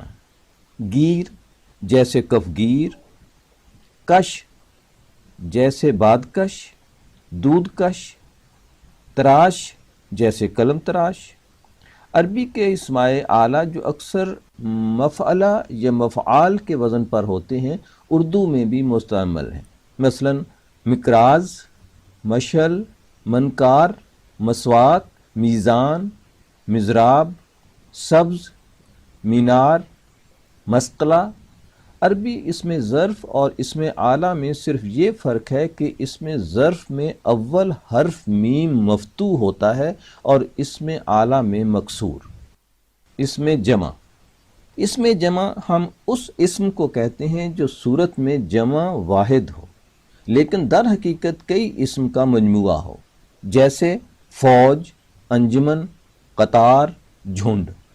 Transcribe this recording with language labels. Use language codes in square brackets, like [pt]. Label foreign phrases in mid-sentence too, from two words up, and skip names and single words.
[ur] گیر جیسے کفگیر۔ کش جیسے بادکش، دودھ کش۔ تراش جیسے قلم تراش۔ عربی کے اسمائے اعلیٰ جو اکثر مفعلہ یا مفعال کے وزن پر ہوتے ہیں، اردو میں بھی مستعمل ہیں۔ مثلا مکراز، مشعل، منکار، مسواک، میزان، مزراب، سبز، مینار، مسقلہ۔ عربی اسم ظرف اور اسم اعلیٰ میں صرف یہ فرق ہے کہ اسم ظرف میں اول حرف میم مفتوح ہوتا ہے اور اسم اعلیٰ میں مکسور۔ اسم جمع ہم اس اسم کو کہتے ہیں جو صورت میں جمع واحد ہو لیکن در حقیقت کئی اسم کا مجموعہ ہو، جیسے فوج، انجمن، قطار، جھنڈ۔